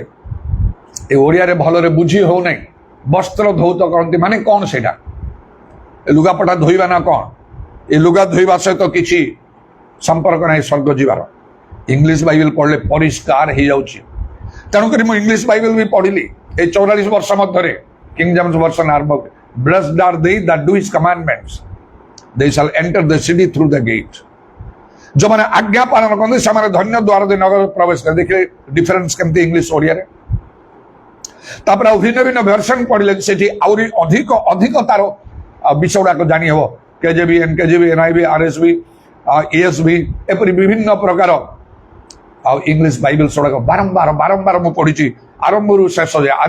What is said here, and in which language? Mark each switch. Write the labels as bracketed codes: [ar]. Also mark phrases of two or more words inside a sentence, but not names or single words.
[or] ଏ ଓଡ଼ିଆରେ ଭଲରେ ବୁଝି ହଉନାହିଁ। ବସ୍ତ୍ର ଧୌତ କରନ୍ତି ମାନେ କ'ଣ ସେଇଟା? ଏ ଲୁଗାପଟା ଧୋଇବା ନା କ'ଣ? ଏ ଲୁଗା ଧୋଇବା ସହିତ କିଛି ସମ୍ପର୍କ ନାହିଁ ସ୍ୱର୍ଗ ଯିବାର। [en] English Bible [or] ପଢିଲେ ପରିଷ୍କାର ହେଇଯାଉଛି। ତେଣୁକରି ମୁଁ [en] English Bible [or] ବି ପଢିଲି ଏଇ 44 ବର୍ଷ ମଧ୍ୟରେ କିଙ୍ଗ ଜେମ୍ସ ଭର୍ସନ ଆରମ୍ଭ। [en] Blessed are they that do his commandments, they shall enter the city through the gate. [or] ଯେଉଁମାନେ ଆଜ୍ଞା ପାଳନ କରନ୍ତି ସେମାନେ ଧନ୍ୟ ଦ୍ୱାର ଦେଇ ନଗର ପ୍ରବେଶ କରନ୍ତି। ଦେଖିଲେ ଡିଫରେନ୍ସ କେମିତି ଇଂଲିଶ ଓଡ଼ିଆରେ। ତାପରେ ଆଉ ଭିନ୍ନ ଭିନ୍ନ ଭର୍ସନ ପଢିଲେ ସେଠି ଆହୁରି ଅଧିକ ତାର ବିଷୟ ଗୁଡାକ ଜାଣି ହେବ। KJV, NKJV, NIV, RSV, ESV ଏପରି ବିଭିନ୍ନ ପ୍ରକାର ଆଉ [en] English Bible [or] ଗୁଡାକ ବାରମ୍ବାର ମୁଁ ପଢିଛି ଆରମ୍ଭରୁ ଶେଷ ଯାଏ ଆଦି